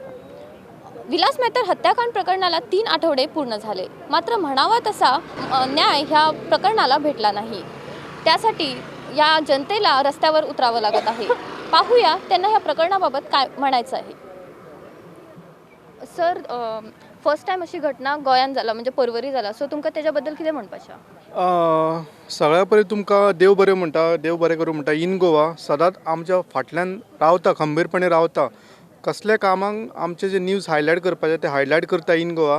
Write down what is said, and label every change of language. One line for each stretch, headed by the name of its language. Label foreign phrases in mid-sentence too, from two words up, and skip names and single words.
Marathi: विलास मेहतर हत्याकांड प्रकरणाला 3 आठवडे पूर्ण झाले, मात्र म्हणावा तसा न्याय ह्या प्रकरणाला भेटला नाही. त्यासाठी या जनतेला रस्त्यावर उतरावं लागत आहे. पाहूया त्यांना ह्या प्रकरणाबाबत काय म्हणायचं आहे. सर,
English: first time
Konkani: अशी घटना गोंयांत जाला, म्हणजे परवरी जाला, सो तुमकां त्याच्याबद्दल कितें म्हणपाचें? सगळ्या पयलीं तुमकां देव बरें म्हणटा, देव बरें करूं म्हणटा. इन गोवा सदांच आमच्या फाटल्यान रावता, खंबीरपणे रावता. कसल्या कामांक आमचे जे
English: news highlight
Konkani: करपाचे ते हायलायट करता इन गोवा.